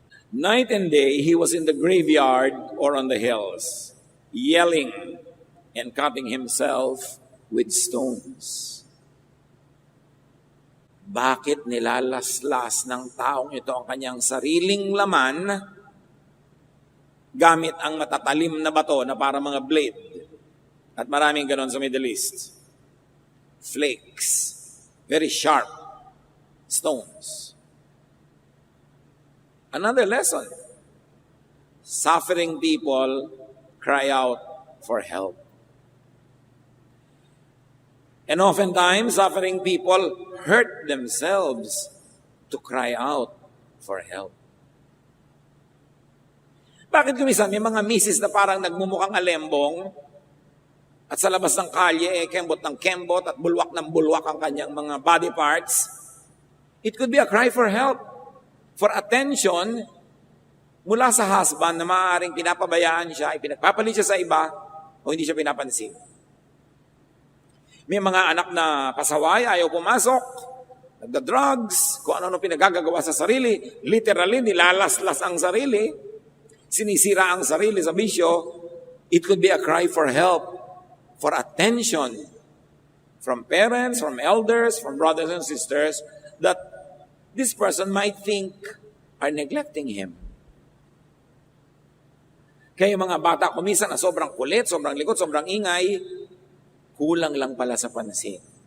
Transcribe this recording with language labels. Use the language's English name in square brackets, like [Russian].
[English] Night and day, he was in the graveyard or on the hills, yelling and cutting himself with stones. [Filipino] Bakit nilalaslas ng taong ito ang kanyang sariling laman gamit ang matatalim na bato na para mga blade? At maraming ganon sa Middle East. Flakes. [English] Very sharp stones. Another lesson. Suffering people cry out for help. And oftentimes, suffering people hurt themselves to cry out for help. [Filipino] Bakit kumisan may mga misis na parang nagmumukhang alembong at sa labas ng kalye, kembot ng kembot at bulwak ng bulwak ang kanyang mga body parts? [English] It could be a cry for help. for attention [Filipino] mula sa husband na maaaring pinapabayaan siya, ipinagpapalit siya sa iba, o hindi siya pinapansin. May mga anak na pasaway, ayaw pumasok, nagda-drugs, kung ano-ano pinagagagawa sa sarili, literally, nilalaslas ang sarili, sinisira ang sarili sa bisyo. [English] It could be a cry for help, for attention from parents, from elders, from brothers and sisters, that this person might think are neglecting him. [Filipino] Kaya yung mga bata kumisan na sobrang kulit, sobrang likot, sobrang ingay, kulang lang pala sa pansin.